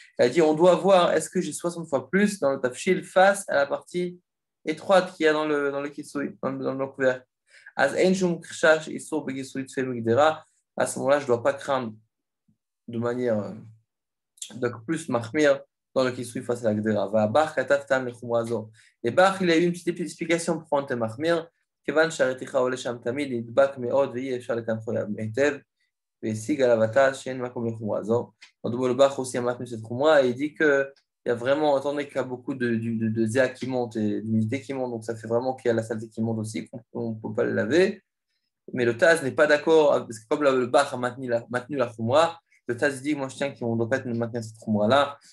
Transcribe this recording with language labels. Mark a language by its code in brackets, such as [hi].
[fr] Il a dit on doit voir est-ce que j'ai 60 fois plus dans le tafshil face à la partie étroite qu'il y a dans le kisui, dans le couvercle. [he] Az ein shum khshash isur bekisui tfel migdera. [fr] À ce moment-là, je ne dois pas craindre de manière plus mahmir dans le kisui face à la gdera. [he] Va bach katav tam lechumrazo. [fr] Et Bach, il a eu une petite explication pour prendre mahmir. [he] כיוון שהרתיחה עולה שם תמיד נדבק מאוד ואי אפשר לקנחו היטב והשיג עליו התז שאין מקום לחומרה זו. [fr] Le Bach aussi a maintenu cette khumra et il dit qu'il y a vraiment, étant donné qu'il y a beaucoup de zéa qui monte et d'humidité qui monte, donc ça fait vraiment qu'il y a la saleté qui monte aussi, qu'on ne peut pas le laver. Mais le Taz n'est pas d'accord, parce que comme le Bach a maintenu la khumra, le Taz dit, moi je tiens qu'on ne doit pas maintenir cette khumra-là.